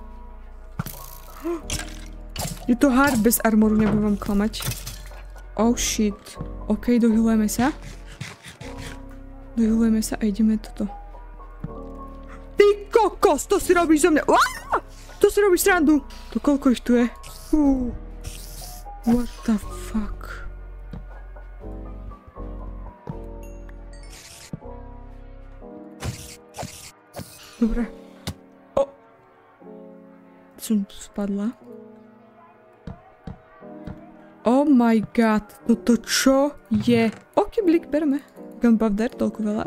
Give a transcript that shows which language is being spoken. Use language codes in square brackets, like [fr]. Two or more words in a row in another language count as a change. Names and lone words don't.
[sk] Je to hard bez armoru, nebudem vám klamať. [en] Oh shit. [sk] OK, dohylujeme sa. A ideme toto. Ty kokos, to si robíš zo mňa. To si robíš srandu. To koľko ich tu je? [en] What the fuck? [sk] Dobre. Som spadla. [en] Oh my god. [sk] Toto čo je? Okyblik, berme. Gunpowder, toľko veľa.